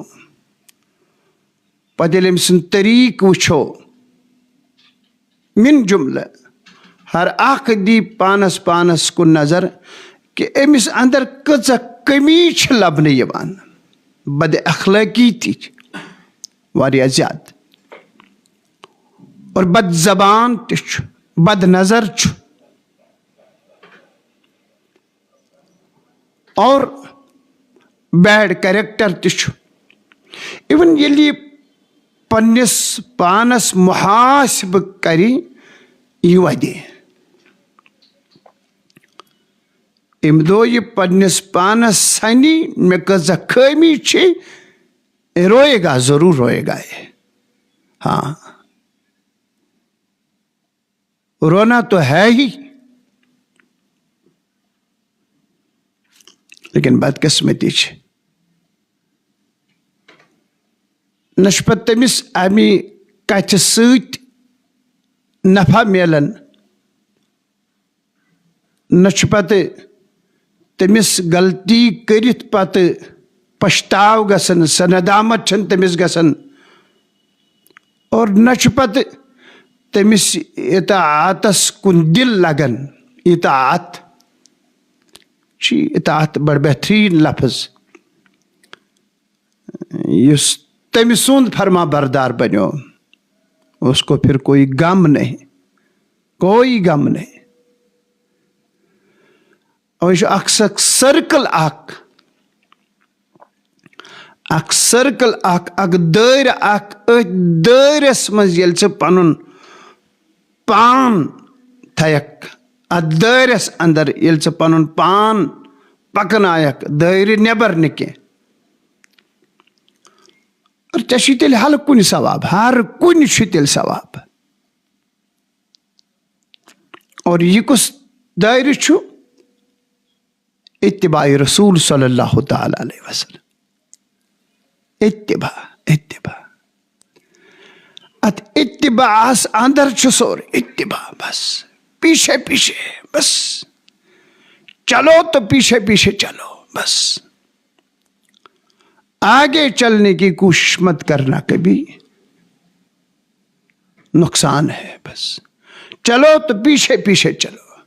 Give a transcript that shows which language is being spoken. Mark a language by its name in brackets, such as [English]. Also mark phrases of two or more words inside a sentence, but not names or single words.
[Kashmiri] پتہٕ ییٚلہِ أمۍ سُنٛد طریٖقہٕ وٕچھو من جملہٕ ہر اکھ دی پانس کُن نظر کہ أمِس اندر کۭژاہ کمی چھِ لبنہٕ یِوان بد اخلٲقی تہِ چھِ واریاہ زیادٕ اور بد زبان تہِ چھُ بد نظر چھُ اور [English] bad character [Kashmiri] تہِ چھُ اِوٕن ییٚلہِ یہِ پننِس پانس محاسبہٕ کرِ یہِ ودِ اَمہِ دۄہ یہِ پننِس پانس سنہِ مےٚ کۭژاہ خٲمی چھِ [Urdu] روئے گا ضرور روئے گا یہ ہاں رونا تو ہے ہی لیکن [Kashmiri] بدقسمتی چھِ نہ چھُ پتہٕ تٔمِس اَمہِ کتھِ سۭتۍ نفع میلان نہ چھُ پتہٕ تٔمِس غلطی کٔرِتھ پتہٕ پشتاو گژھان سۄ ندامت چھنہٕ تٔمِس گژھان اور نہ چھُ پتہٕ تٔمِس اطاعتس کُن دل لگان اطاعت چھِ اطاعت بڑٕ بہتریٖن لفظ یُس تٔمۍ سُنٛد فرما بردار بنیو [Urdu] اس کو پھر کوئی غم نہیں کوئی غم نہیں [Kashmiri] اور یہِ چھُ اکھ سرکل اکھ دٲیرٕ اکھ أتھۍ دٲیرس منٛز ییٚلہِ ژٕ پنُن پان تھایکھ اتھ دٲیرس اندر ییٚلہِ ژٕ پنُن پان پکنایکھ دٲیرٕ نٮ۪بر نہٕ کینٛہہ اور ژےٚ چھُے تیٚلہِ ہر کُنہِ ثواب ہر کُنہِ چھُ تیٚلہِ ثواب اور یہِ کُس دٲیرٕ چھُ اتباع رسول [Arabic] صلی اللہ تعالیٰ علیہ وسلم [Kashmiri] اتباع ات اتباعس اندر چھُ سورُے اتباع [Urdu] بس پیچھے بس چلو تو پیچھے چلو بس آگے چلنے کی کوشش مت کرنا کبھی نقصان ہے بس چلو تو پیچھے چلو